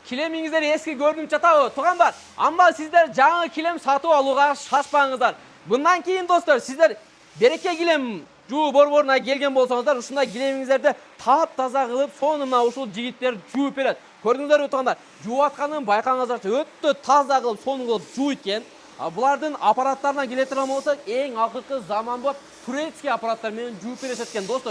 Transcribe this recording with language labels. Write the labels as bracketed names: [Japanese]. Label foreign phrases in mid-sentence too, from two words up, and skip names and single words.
[Kyrgyz] Килемиңиздер эски көрүнүп жатабы, тугандар. Амма сиздер жаңы килем сатып алууга шашпаңыздар. Мындан кийин достор, сиздер береке килем жуу борборуна келген болсоңуздар, ушундай килемиңиздерди таап-таза кылып, сону мына ушул жигиттер жууп берет. Көрдүңүздөрбү тугандар? Жууп атканын байкаңыздарчы, өтө таза кылып, сону кылып жууйт экен. Булардын аппараттарына келе турган болсок, эң акыркы заманбап турецкий аппараттар менен жууп беришет экен, достор.